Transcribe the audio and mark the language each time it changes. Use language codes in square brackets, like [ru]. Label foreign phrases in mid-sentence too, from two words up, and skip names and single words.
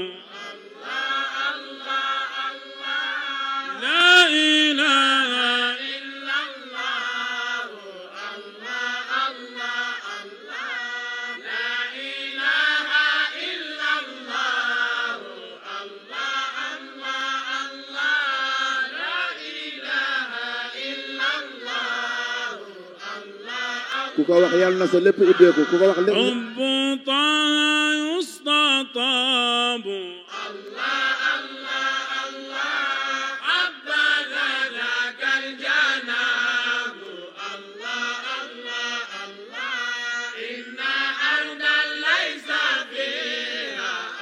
[ar] لا إله إلا الله لا إله إلا الله لا إله إلا الله [wo] ku ko wax yàlla na sa lépp ubbeeku ku ko wax lépp [ar] حب طه يستطاب حبذا ذاك الجناب إن أرضا ليس فيها